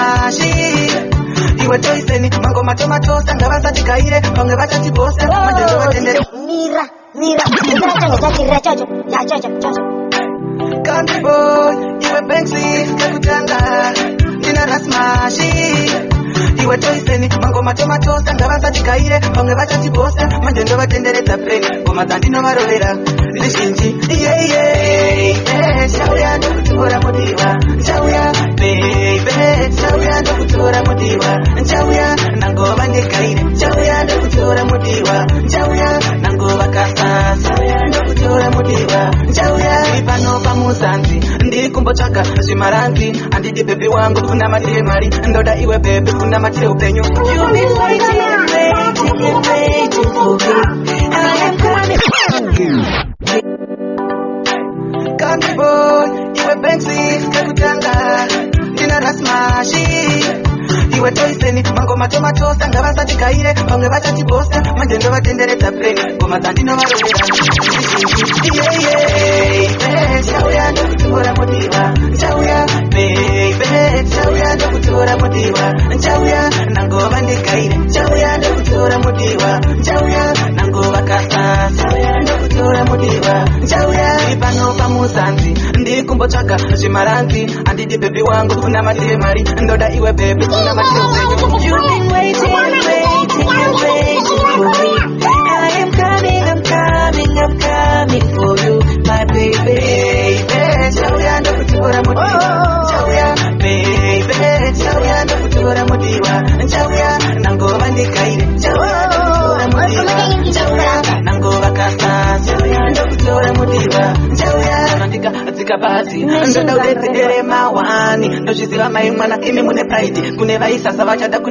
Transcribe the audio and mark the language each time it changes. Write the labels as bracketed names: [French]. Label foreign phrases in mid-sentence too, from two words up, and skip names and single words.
[Shona] smashi iwe toiseni mangoma tomato sanga vasati kaire pamwe vachati bose manjendo vatendere mira chocho [English] country boy [Shona] iwe Banksy kakutanga nina rasmashi iwe toiseni mangoma tomato sanga vasati kaire pamwe vachati bose manjendo vatenderedza pleni ngoma dzandinovarovera zizhinji chauya ndokutora mudiwa chauya baby chauya ndokutora mudiwa chauya nangova ndekaire chauya ndokutora mudiwa chauya nangova kasa chauya ndokutora mudiwa chauya ipano pamuzanzi ndiri kumbotsvaga zvimarangi handidi bhebi wangu kuna matire mari ndoda iwe bhebi kuna matire upenyu [English] You've been waiting for me I am coming country boy [Shona] iwe Banksy kakutanga nina rasmashi iwe toiseni mangoma tomato sanga vasati kaire pamwe vachati bose manjendo vatenderedza pleni ngoma dzandinovarovera chauya ndokutora mudiwa chauya baby chauya ndokutora mudiwa chauya nangova ndekaire chauya ndokutora mudiwa chauya nangova kasa chauya ndokutora mudiwa chauya ipano pamuzanzi ndiri kumbotsvaga zvimaranzi handidi bhebi wangu kuna matire mari ndoda iwe bhebi kuna matire upenyu [English] You've been waiting for me I am coming for you my baby [Shona] chauya ndokutora mudiwa chauya baby chauya ndokutora mudiwa chauya nangova ndekaire chauya ndokutora mudiwa chauya nangova kasa chauya ndokutora mudiwa chauya nandikadzika pasi ndoda udedzere mawani ndozviziva mai mwana imi mune pride kune vaisasa vachada